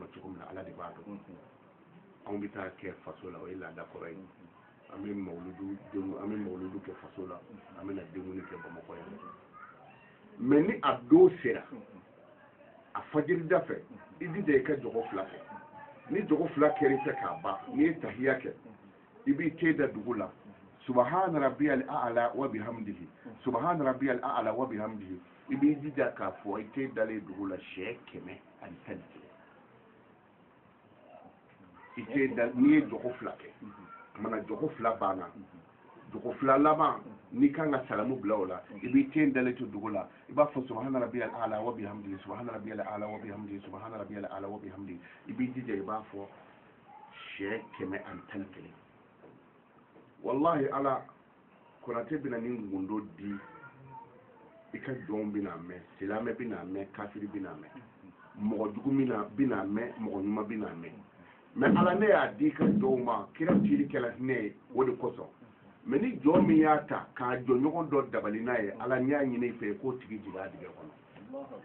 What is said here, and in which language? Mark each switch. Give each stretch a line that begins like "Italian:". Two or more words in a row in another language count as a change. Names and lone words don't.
Bambara: cogo min na ala de b'a dɔn anw bɛ taa kɛ faso la o ye laada kɔrɔ ye an bɛ mawuludu kɛ faso la an bɛna denguli kɛ bamakɔ yan mais ni a don sera a fajirida fɛ i jija i ka jogo 2 kɛ ni jogo 2 kɛr'i fɛ k'a ban n'i ye tahiya kɛ i b'i te da dugu la
Arabic: سبحان ربي الأعلى وبحمده سبحان ربي الأعلى وبحمده
Bambara: i b'i jija k'a fɔ i te dalen dugu la siɲɛ 111 i te da n'i ye jogo 2 kɛ mana jogo 2 banna jogo 2 laban n'i kan ka salamu bila o la i b'i te dalen to dugu la i b'a fɔ
Arabic: سبحان ربي الأعلى وبحمده سبحان ربي الأعلى وبحمده سبحان ربي الأعلى وبحمده
Bambara: i b'i jija i b'a fɔ siɲɛ 111 wallahi ala Konate bɛna ni ngundo di i ka jɔnw bɛna mɛn silamɛ bɛna mɛn kafiri bɛna mɛn mɔgɔ jugu bina mɛn mɔgɔ ɲuman bina mɛn mais ala ne y'a di ka dɔw ma kira cili kɛla ne ye o de kosɔn mais ni jɔn min y'a ta k'a jɔ ɲɔgɔn dɔ dabali n'a ye ala n'i y'a ɲini fɛ k'o tigi jigin a digɛ kɔnɔ